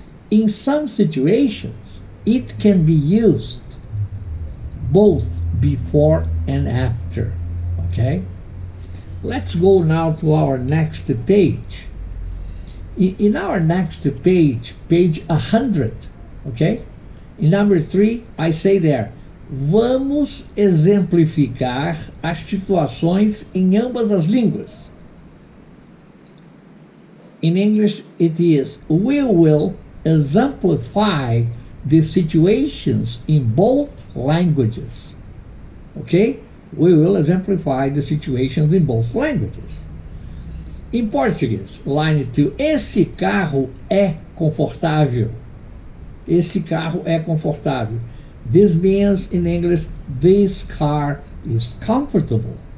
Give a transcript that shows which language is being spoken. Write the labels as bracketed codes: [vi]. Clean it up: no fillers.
[en] In some situations, it can be used both before and after. Okay? Let's go now to our next page. In our next page, page 100, okay? In number 3, I say there, [pt] vamos exemplificar as situações em ambas as línguas. [en] In English, it is, we will exemplify the situations in both languages. Okay? We will exemplify the situations in both languages. In Portuguese, line 2, [pt] esse carro é confortável. Esse carro é confortável. [en] This means in English, this car is comfortable.